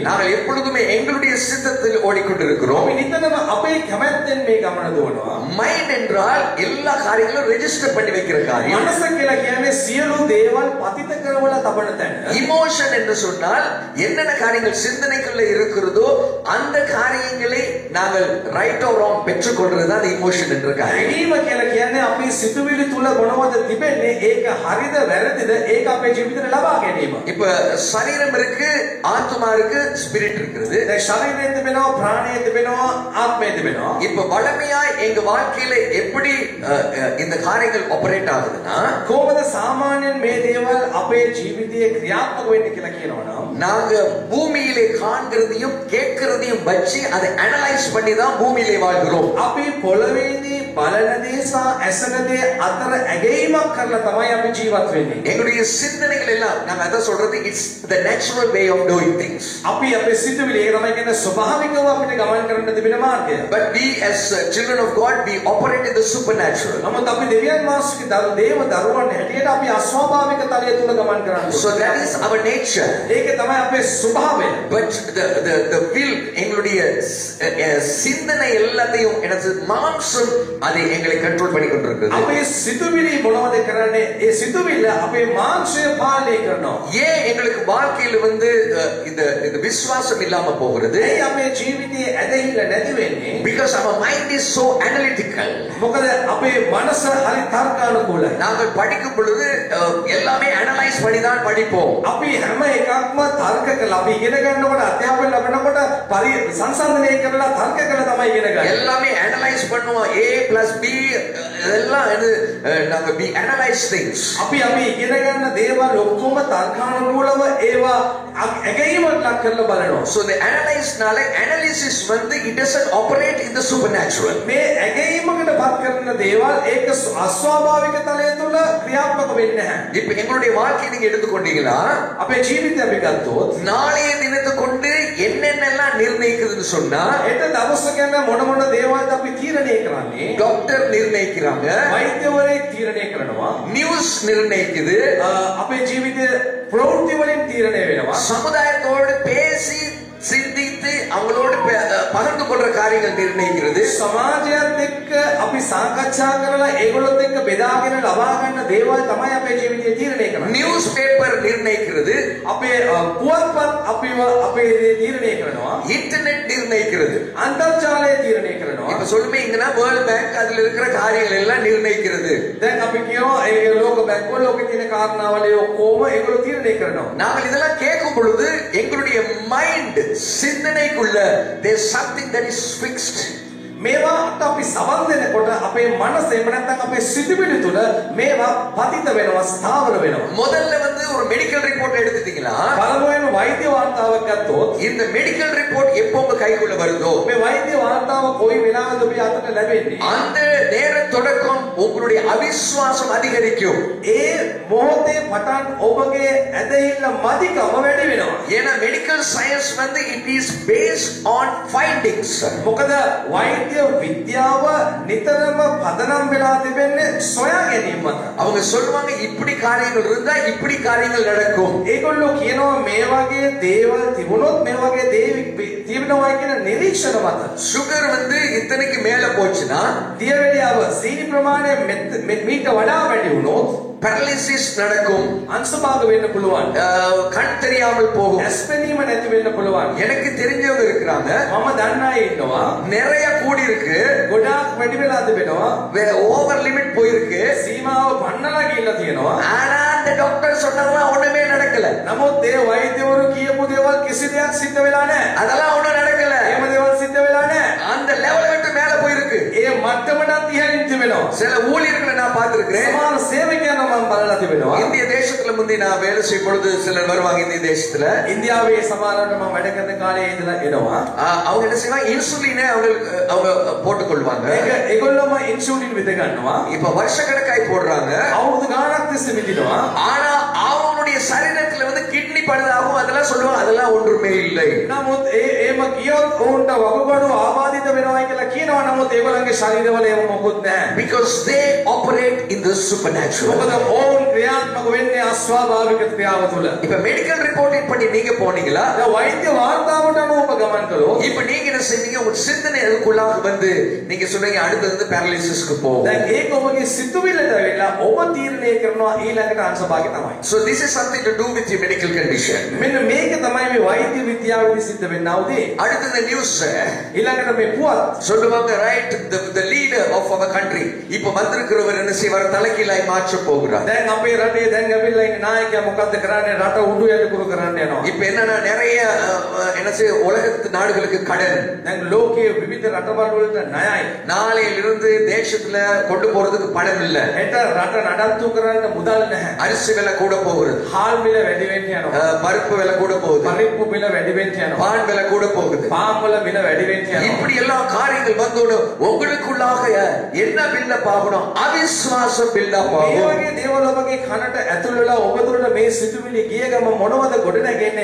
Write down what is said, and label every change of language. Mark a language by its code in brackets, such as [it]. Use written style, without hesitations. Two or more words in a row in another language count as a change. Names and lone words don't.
[ta] நாங்கள் எப்பொழுதுமே எங்களுடைய சித்தத்தில் ஓடிக்கொண்டிருக்கிறோம். [si] අපි නිතරම අපේ කැමැත්තෙන් මේ ගමන දුවනවා. [ta] மைண்ட் என்றால் எல்லா காரியங்களும் ரெஜிஸ்டர் பண்ணி வைக்கிற காரியம். [si] මනස කියලා කියන්නේ සියලු දේවල් පතිත කරවලා තබන තැන. [ta] இமோஷன் என்று சொன்னால் என்னென்ன காரியங்கள் சிந்தனைக்குள்ள இருக்கிறதோ அந்த காரியங்களை நாங்கள் [en] right or wrong [ta] பெற்றுக்கொள்றது தான் இமோஷன் என்ற காரியம். [si] හැඟීම කියලා කියන්නේ අපි සිතුවිලි තුල මොනවද තිබෙන්නේ ඒක හරිද වැරදිද ඒක අපේ ජීවිතේ ලබා ගැනීම. [ta] இப்ப சரீரம் இருக்கு, ஆத்மா இருக்கு, ஸ்பிரிட் இருக்குது. [si] දැන් ශරීරය තිබෙනවා, ප්‍රාණය තිබෙනවා, ආත්මය තිබෙනවා. [ta] இப்ப வளமையா எங்க எங்க வாழ்க்கையில எப்படி இந்த காரியங்கள் ஆபரேட் ஆகுதுன்னா [si] කොහොමද සාමාන්‍යයෙන් මේ දේවල් අපේ ජීවිතයේ ක්‍රියාත්මක වෙන්නේ කියලා කියනවනම් [ta] நாங்க பூமியிலே காண்கிறதையும் கேட்கிறதையும் வச்சு அதை அனலைஸ் பண்ணி தான் பூமியிலே வாழ்கிறோம். [si] අපි පොළවේදී බලන දේ සහ ඇසෙන දේ අතර ඇගීමක් කරලා තමයි අපි ජීවත් වෙන්නේ. [ta] எங்களுடைய சிந்தனைகள் எல்லாம் நாங்க அத சொல்றது [en] it's the natural way of doing things. [si] අපි අපේ සිතුවිලි ඒක තමයි කියන්නේ ස්වභාවිකව අපිට ගමන් කරන්න තිබෙන මාර්ගය. [en] But we as children of God we operate in the supernatural. [si] නමුත් අපි දෙවියන් වහන්සේගේ දේව දරුවන් හැටියට අපි අස්වාභාවික තලය තුල ගමන් කරන්නේ. [en] So that is our nature. [si] ඒක තමයි අපේ ස්වභාවය. [en] But the will [ta] எங்களுடைய சிந்தனை எல்லாத்தையும் எனது மாம்சம் அதை எங்களை கண்ட்ரோல் பண்ணி கொண்டிருக்கிறது. [si] අපේ සිතුවිලි මොනවද කරන්නේ? ඒ සිතුවිල්ල අපේ මාංශය පාලනය කරනවා. [ta] ஏன் எங்களுக்கு வாழ்க்கையில வந்து இந்த விசுவாசம் இல்லாம போகிறது? [si] ඒ අපේ ජීවිතයේ ඇදහිල්ල නැති වෙන්නේ [en] Because our mind is so analytical. [si] මොකද අපේ මනස හරි තර්කානුකූලයි. [ta] நாங்கள் படிக்கும் பொழுது எல்லாமே அனலைஸ் பண்ணி தான் படிப்போம். [si] අපි හැම එකක්ම තර්ක කරලා අපි ඉගෙන ගන්නකොට අධ්‍යාපනය ලැබනකොට සංසන්දනය කරලා තර්ක කරලා තමයි ඉගෙන ගන්නේ. [ta] எல்லாமே அனலைஸ் பண்ணுவோம். [en] A plus B [ta] இதெல்லாம் நாங்க [en] we analyze things. [si] අපි ඉගෙන ගන්න දේවල් ඔක්කොම තර්කානුකූලව ඒවා ඇගීමක් ලක් කරලා බලනවා. [en] So the analysis வந்து it doesn't operate in the supernatural. [si] මේ ඇගීමකට පත් කරන දේවල් ඒක අස්වාභාවික තලය තුල ක්‍රියාත්මක වෙන්නේ නැහැ. [ta] இப்ப எங்களுடைய வாழ்க்கையை நீங்க எடுத்துக்கொண்டீங்களா [si] අපේ ජීවිතය අපි ගත්තොත් [ta] நாளைய தினத்தை கொண்டு என்னென்னலாம் நிர்ணயிக்குதுன்னு சொன்னா [si] එත දවස ගැන මොන දේවල්ද අපි තීරණය කරන්නේ? [ta] டாக்டர் நிர்ணயிக்கிறாங்க, [si] වෛද්‍යවරයෙක් තීරණය කරනවා, [ta] நியூஸ் நிர்ணயிக்குது, [si] අපේ ජීවිතය ප්‍රවෘත්ති වලින් තීරණය වෙනවා, [ta] சமுதாயத்தோடு பேசி சிந்தித்து அவங்களோடு பகிர்ந்து கொள்ற காரியங்கள் நிர்ணயிக்கிறது. [si] සමාජයත් එක්ක අපි සාකච්ඡා කරලා ඒගොල්ලොත් එක්ක බෙදාගෙන ලබා ගන්න දේවල් තමයි අපේ ජීවිතය තීරණය කරන්නේ. [en] news paper [ta] நிர்ணயிக்கிறது, [si] අපේ පුවත්පත් අපේ තීරණය කරනවා, [ta] இன்டர்நெட் நிர்ணயிக்கிறது, [si] අන්තර්ජාලය තීරණය කරනවා. [ta] இப்ப சொல்லுமே இங்கன்னா வேர்ல்ட் பேங்க் அதுல இருக்கிற காரியங்கள் எல்லாம் நிர்ணயிக்கிறது. [si] දැන් අපි කියනවා ඒ ලෝක බැංකුව ලෝකේ තියෙන කාරණාවල ඔක්කොම ඒගොල්ලෝ තීරණය කරනවා. [ta] நாங்கள் இதெல்லாம் கேட்கும் பொழுது எங்களுடைய மைண்ட் சிந்தனைக்குள்ள [en] there's something that is fixed. [si] මේවාට අපි සවන් දෙනකොට අපේ මනස එහෙම නැත්නම් අපේ සිතුවිලි තුල මේවා පතිත වෙනවා, ස්ථාවර වෙනවා. [ta] முதல்ல வந்து ஒரு [en] medical report [ta] எடுத்துட்டீங்களா, [si] පළමුවෙන් වෛද්‍ය වාර්තාවක් ගත්තොත් [ta] இந்த [en] medical report [ta] எப்போ உங்க கைக்குள்ள வருதோ [si] මේ වෛද්‍ය වාර්තාව කොයි වෙලාවද ඔබ අතට ලැබෙන්නේ? [ta] அந்த நேர தொடக்கம் உங்களுடைய அவிசுவாசம் அதிகரிக்கும். [si] ඒ මොහොතේ පටන් ඔබගේ ඇදහිල්ල මදිකම වැඩි වෙනවා. [ta] ஏன்னா [en] medical science [ta] வந்து [en] it is based on findings. [si] මොකද වෛද්‍ය විද්‍යාව නිතරම පදනම් වෙලා තිබෙන්නේ සොයා ගැනීම මත. [ta] அவங்க சொல்லுவாங்க இப்படி காரியங்கள் இருந்தா இப்படி காரியங்கள் நடக்கும். [si] ඒගොල්ලෝ කියනවා මේ වගේ දේවල් තිබුණොත් මේ වගේ දේ තිබෙනවා කියන නිරීක්ෂණ මත. [ta] சுகர் வந்து இத்தனைக்கு மேல போச்சுன்னா [si] දියවැඩියාව සීනි ප්‍රමාණය මීට වඩා වැඩි වුණොත් [ta] paralysis நடக்கும், [si] අංශභාග වෙන්න පුළුවන්, [ta] கண் தெரியாமல் போகும். [si] ඇස්පෙනීම නැති වෙන්න පුළුවන්. [ta] எனக்கு தெரிஞ்சவங்க இருக்கிறாங்க, [si] මම දන්න අය ඉන්නවා, [ta] நிறைய கூடி இருக்கு, [si] ගොඩාක් වැඩි වෙලා තිබෙනවා, [en] over limit [ta] போயிருக்கு, [si] සීමාව පන්නලා ගිහිල්ලා තියෙනවා. [ta] ஆனா அந்த டாக்டர் சொன்னதெல்லாம் ஒண்ணுமே நடக்கல. [si] නමුත් ඒ වෛද්‍යවරු කියපු දේවල් කිසි දෙයක් සිද්ධ වෙලා නැහැ. [ta] அதெல்லாம் ஒண்ணும் நடக்கல. [si] එහෙම දේවල් සිද්ධ වෙලා නැහැ. [ta] அந்த லெவல் விட்டு மேல போயிருக்கு. [si] ඒ මට්ටමට ඉහළින් තිබෙනවා. [ta] சில ஊழியர்களை நான் பார்த்திருக்கிறேன். [si] සමාන සේවකයන් මම බලලා තිබෙනවා. [ta] இந்திய தேசத்துல முந்தி நான் வேலை செய்யும் பொழுது சிலர் வருவாங்க இந்திய தேசத்துல. [si] ඉන්දියාවේ සමානවට මම වැඩ කරන කාලේ ඉඳලා එනවා. [ta] அவங்க என்ன செய்வாங்க, இன்சுலினை அவங்க போட்டுக் கொள்வாங்க. [si] මේක ඒගොල්ලෝම ඉන්සුලින් විද ගන්නවා. [ta] இப்ப வருஷக்கணக்காய் போடுறாங்க. [si] අවුරුදු ගාණක් තිස්සේ විදිනවා. [ta] ஆனா அவங்களுடைய சரீரத்துல வந்து கிட்னி பழுதாகும் அதெல்லாம் சொல்லுவாங்க, அதெல்லாம் ஒன்றுமே இல்லை. [si] නමුත් ඒම කියොත් උන්ට වකුගඩු ආබාධිත වෙනවා කියලා කියනවා. නමුත් ඒගොල්ලන්ගේ ශරීරවල ඒව මොකුත් නැහැ. [en] Because they operate in the supernatural. [si] මොකද ඕන් ක්‍රියාත්මක වෙන්නේ අස්වාභාවික ක්‍රියාව තුළ. [ta] இப்ப [en] medical report [ta] பண்ணி நீங்க போனீங்களா, [si] දැන් වෛද්‍ය වාර්තාවට අනුව ඔබ ගමන් කළොත් [ta] இப்ப நீங்க என்ன செய்வீங்க, உங்க சிந்தனை அதுக்குள்ளாக வந்து நீங்க சொல்றீங்க அடுத்து வந்து paralysis-க்கு போ. [si] දැන් ඒක ඔබගේ සිතුවිල්ලට වෙලා ඔබ තීරණය කරනවා ඊළඟට අංශභාගය තමයි. [en] So this is something to do with your medical condition. [si] මෙන්න මේක තමයි මේ වෛද්‍ය විද්‍යාවේදී සිද්ධ වෙන්නා වූ දේ. [ta] அடுத்து இந்த நியூஸ் [si] ඊළඟට මේ පුවත් [ta] சொல்லுவாங்க, [en] right, the leader of our country. [ta] இப்ப வந்திருக்கிறவர் என்ன செய்வார்? தலைகீழாய் மாற்ற போகிறார். [si] දැන් අපේ රටේ දැන් ඇවිල්ලා ඉන්න නායකයා මොකද්ද කරන්නේ? රට උඩු යටිකුරු කරන්න යනවා. [ta] இப்ப என்னன்னா நிறைய என்ன செய்ய உலகத்து நாடுகளுக்கு கடன். [si] දැන් ලෝකයේ විවිධ රටවල් වලට ණයයි. [ta] நாளையிலிருந்து தேசத்துல கொண்டு போறதுக்கு பணம் இல்ல. [si] හෙට රට නඩත්තු කරන්න මුදල් නැහැ. [ta] அரிசி விலை கூட போகுது. [si] හාල් මිල වැඩි වෙන්න යනවා. [ta] பருப்பு விலை கூட போகுது. [si] පරිප්පු මිල වැඩි වෙන්න යනවා. [ta] பால் விலை கூட போகுது. [si] පාන් වල මිල වැඩි වෙන්න යනවා. [ta] இப்படி எல்லா காரியங்கள் வந்தோடு உங்களுக்குள்ளாக என்ன பில்டப் ஆகணும்? அவிசுவாசம் பில்டப் [si] මේ [ta] ஆகும். [si] වගේ දේවල් ඔබගේ කනට ඇතුල් වෙලා ඔබ තුළට මේ සිතුවිලි ගිය ගම මොනවද ගොඩ නැගෙන්නේ?